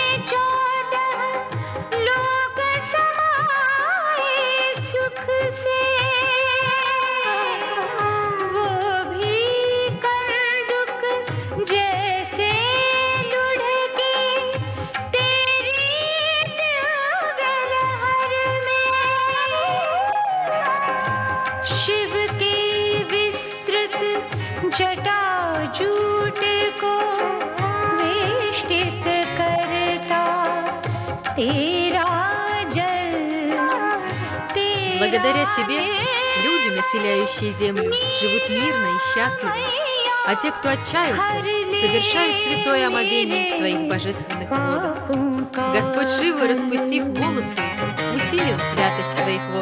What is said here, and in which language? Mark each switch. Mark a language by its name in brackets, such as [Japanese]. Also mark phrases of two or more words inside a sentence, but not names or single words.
[Hindi] 14 लोग समाए सुख से, वो भी कंदुक जैसे लुढ़के तेरी गलहर में। शिव के विस्तृत जटाजूट को वेष्टित करता तेरा जल, [Russian] Благодаря тебе люди, населяющие землю, живут мирно и счастливо, а те, кто отчаялся, совершают святое омовение в твоих божественных водах. Господь Шива, распустив волосы, усилил святость твоих вод.